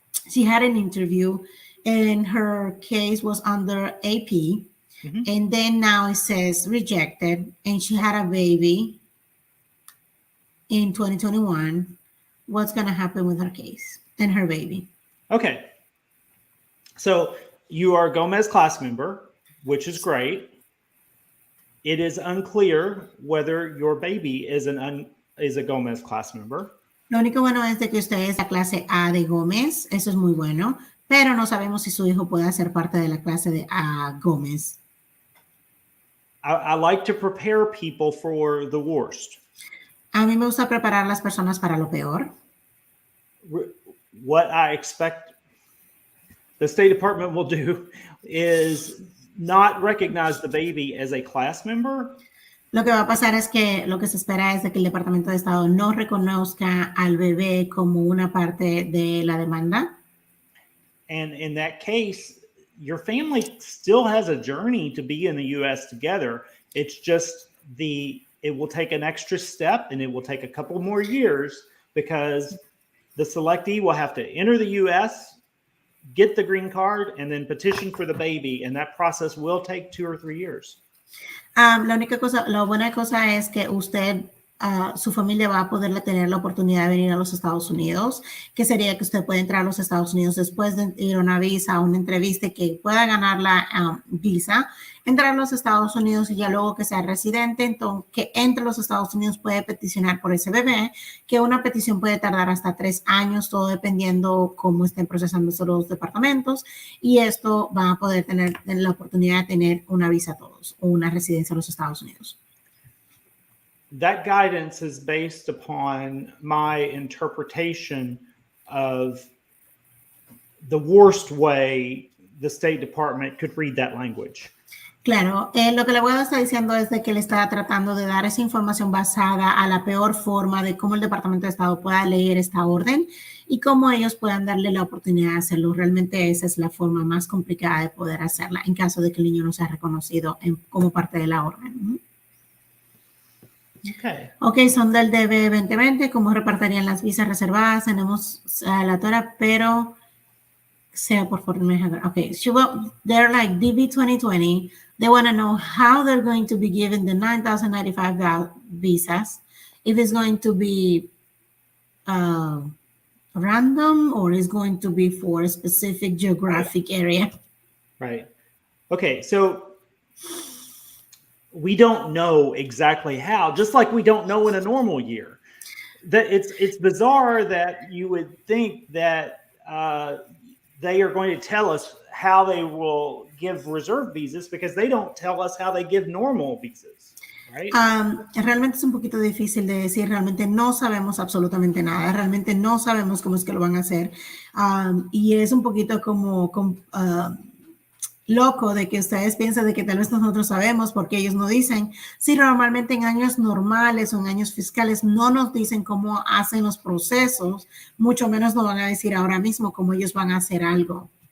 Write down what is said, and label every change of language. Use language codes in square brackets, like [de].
[en] She had an interview, and her case was under AP, and then now it says rejected, and she had a baby in 2021. What's going to happen with her case and her baby? Okay. So you are a Gomez class member, which is great. it is unclear whether your baby is a Gomez class member. [es] Lo único bueno es de que usted es la clase A de Gómez, eso es muy bueno, pero no sabemos si su hijo puede ser parte de la clase de A Gómez. [en] I like to prepare people for the worst. [es] A mí me gusta preparar a las personas para lo peor. [en] What I expect the State Department will do is not recognize the baby as a class member. [es] Lo que va a pasar es que lo que se espera es de que el Departamento de Estado no reconozca al bebé como una parte de la demanda. [en] And in that case, your family still has a journey to be in the U.S. together. It's just it will take an extra step and it will take a couple more years because the selectee will have to enter the U.S., get the green card, and then petition for the baby. And that process will take 2 or 3 years. [es] La buena cosa es que su familia va a poder tener la oportunidad de venir a los Estados Unidos, que sería que usted puede entrar a los Estados Unidos después de ir a una visa, a una entrevista, que pueda ganar la visa, entrar a los Estados Unidos y ya luego que sea residente, entonces que entre los Estados Unidos puede peticionar por ese bebé, que una petición puede tardar hasta 3 años, todo dependiendo cómo estén procesando los departamentos, y esto va a poder tener la oportunidad de tener una visa a todos o una residencia en los Estados Unidos. [en] That guidance is based upon my interpretation of the worst way the State Department could read that language. [es] Claro, lo que la abogado está diciendo es de que le está tratando de dar esa información basada a la peor forma de cómo el Departamento de Estado pueda leer esta orden y cómo ellos puedan darle la oportunidad de hacerlo. Realmente esa es la forma más complicada de poder hacerla en caso de que el niño no sea reconocido como parte de la orden. Ok, son del DB 2020, cómo repartirían las visas reservadas. Tenemos a la tora, pero sea por favor. [en] Ok, they're like DB 2020. They want to know how they're going to be given the 9,095 visas. If it's going to be random or is going to be for a specific geographic area. Right. Okay, so we don't know exactly how, just like we don't know in a normal year. That it's bizarre that you would think that they are going to tell us how they will give reserve visas because they don't tell us how they give normal visas, right? [es] Realmente es un poquito difícil de decir, realmente no sabemos absolutamente nada, realmente no sabemos cómo es que lo van a hacer, y es un poquito como loco de que ustedes piensan de que tal vez nosotros sabemos porque ellos no dicen. Sí, normalmente en años normales o en años fiscales no nos dicen cómo hacen los procesos, mucho menos nos van a decir ahora mismo cómo ellos van a hacer algo.